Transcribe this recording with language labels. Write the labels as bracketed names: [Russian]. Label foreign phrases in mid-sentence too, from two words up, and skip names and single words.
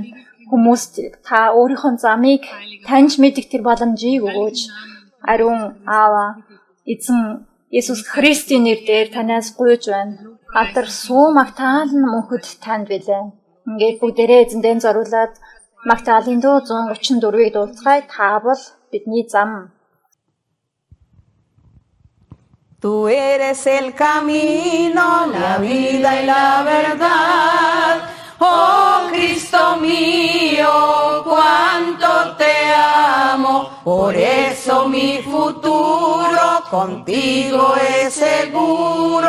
[Mongolian] Хүмүүст та өөрийнхөө замыг таньж мэдэх тэр боломжийг өгөөж ариун Аава эзэн Есүс Христийн нэрээр танаас гуйж байна. Алдар суу магтаал мөнхөд танд билээ. Ингээд бүгдээрээ эзэндээ зориулаад Магтаалын дуу 134-ийг дуулцгаая. Та бол бидний зам. [Spanish] Tú eres el camino, la vida y la verdad. Oh Cristo mío, cuánto te amo. Por eso mi futuro contigo es seguro.